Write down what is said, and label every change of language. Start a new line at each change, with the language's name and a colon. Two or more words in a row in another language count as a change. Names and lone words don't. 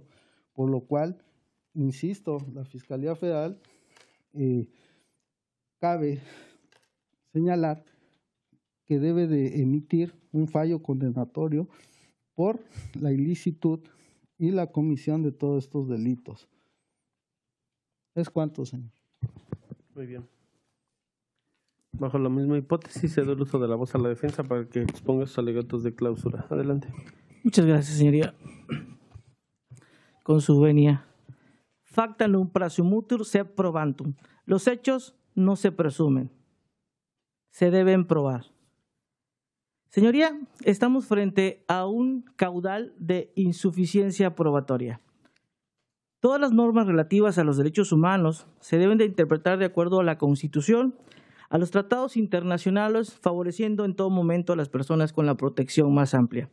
Spanish: Por lo cual, insisto, la Fiscalía Federal cabe señalar que debe de emitir un fallo condenatorio por la ilicitud y la comisión de todos estos delitos. ¿Es cuánto, señor? Muy bien. Bajo la misma hipótesis, cedo el uso de la voz a la defensa para que exponga sus alegatos de clausura. Adelante. Muchas gracias, señoría. Con su venia.
Latin: Facta non presumuntur sed probantur.
Spanish: Los hechos no se presumen, se deben probar. Señoría, estamos frente a un caudal de insuficiencia probatoria. Todas las normas relativas a los derechos humanos se deben de interpretar de acuerdo a la Constitución, a los tratados internacionales, favoreciendo en todo momento a las personas con la protección más amplia.